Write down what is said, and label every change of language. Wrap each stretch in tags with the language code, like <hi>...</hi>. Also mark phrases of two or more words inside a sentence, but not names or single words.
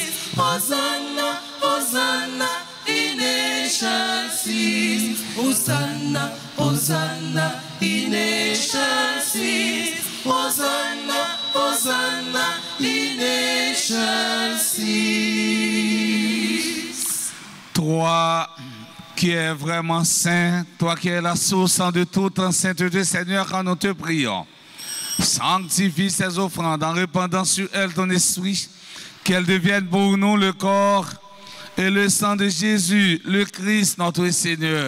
<la>Hosanna, Hosanna in excelsis. Hosanna, Hosanna in excelsis. Hosanna, Hosanna in excelsis.</la> <fr>Toi qui es vraiment saint, toi qui es la source de toute sainteté, Seigneur, quand nous te prions, sanctifie ces offrandes en répandant sur elles ton esprit, qu'elles deviennent pour nous le corps et le sang de Jésus, le Christ, notre Seigneur.</fr>